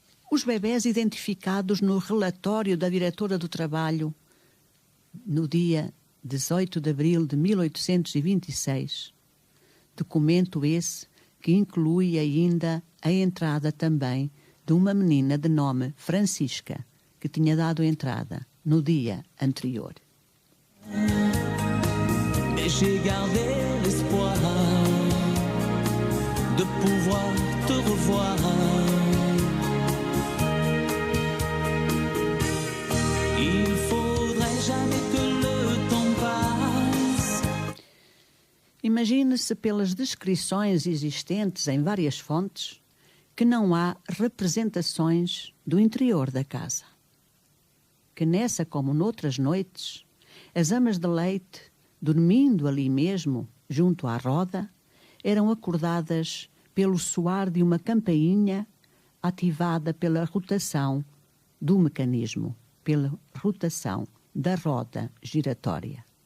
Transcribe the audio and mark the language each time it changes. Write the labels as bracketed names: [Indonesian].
[Portuguese] Os bebés identificados no relatório da diretora do trabalho no dia 18 de abril de 1826. Documento esse que inclui ainda a entrada também de uma menina de nome Francisca, que tinha dado entrada no dia anterior. [French] Et j'ai gardé l'espoir de pouvoir te revoir. Il faudrait jamais que le temps passe. [Portuguese] Imagine-se pelas descrições existentes em várias fontes que não há representações do interior da casa. Que nessa como noutras noites, as amas de leite, dormindo ali mesmo, junto à roda, eram acordadas pelo soar de uma campainha ativada pela rotação do mecanismo, pela rotação da roda giratória.